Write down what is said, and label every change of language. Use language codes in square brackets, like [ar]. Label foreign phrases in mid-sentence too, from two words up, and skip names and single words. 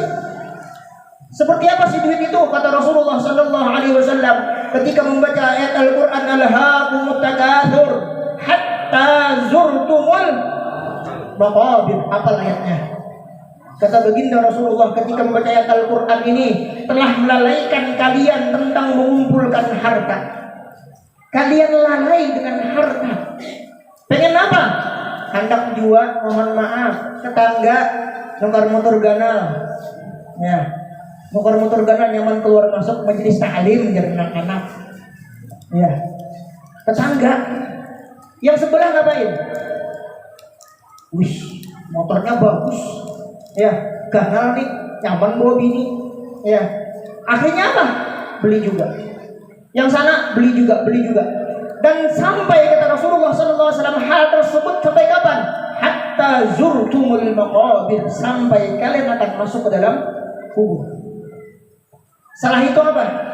[id] Seperti apa sih duit itu? Kata Rasulullah [ar] صلى الله عليه وسلم [id] ketika membaca ayat Al-Qur'an, [ar] ألهاكم التكاثر حتى زرتم المقابر. [id] Apa ayatnya? Kata baginda Rasulullah ketika membaca ayat Al-Qur'an ini, telah melalaikan kalian tentang mengumpulkan harta. Kalian lalai dengan harta. Pengen apa? [bjn] Hendak jual, mohon maaf, tetangga nukar motor ganal. [id] Ya. [bjn] Nukar motor ganal nyaman keluar masuk majelis ta'lim jadi anak-anak. [id] Ya. Tetangga yang sebelah ngapain? Wih, motornya bagus. [bjn] Ya, ganal nih, nyaman bawa bini. [id] Ya. Akhirnya apa? Beli juga. Yang sana beli juga. Dan sampai kata Rasulullah SAW hal tersebut sampai kapan? [ar] حتى زرتم المقابر, [id] sampai kalian akan masuk ke dalam kubur. Salah itu apa?